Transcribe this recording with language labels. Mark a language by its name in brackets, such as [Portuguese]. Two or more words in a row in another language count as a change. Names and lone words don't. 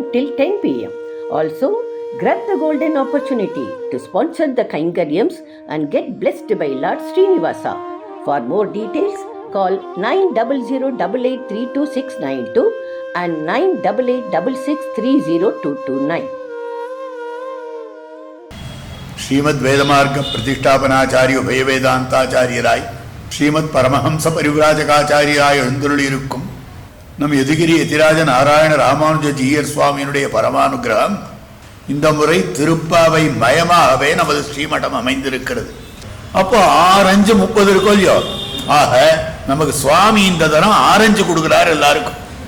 [English] till 10 p.m. Also, grab the golden opportunity to sponsor the Kaingaryams and get blessed by Lord Srinivasa. For more details, call 9008832692 and 9886630229. [Tamil] ಶ್ರೀಮದ್ ವೇದಮಾರ್ಗ ಪ್ರತಿಷ್ಠಾಪನಾಚಾರ್ಯ ಉಭಯ ವೇದಾಂತಾಚಾರ್ಯರಾய் ஸ்ரீமத் பரமஹம்ச பரிவிராஜகாச்சாரியாய் எழுந்துள்ளிருக்கும் நம் யதுகிரி யதிராஜ நாராயண ராமானுஜ ஜீயர் சுவாமியினுடைய பரமானுகிரகம் இந்த முறை திருப்பாவை மயமாகவே நமது ஸ்ரீமடம் அமைந்திருக்கிறது. அப்போ ஆரஞ்சு 30 இருக்கும் இல்லையோ, ஆக நமக்கு சுவாமி இந்த தரம் ஆரஞ்சு கொடுக்கிறார் எல்லாருக்கும்.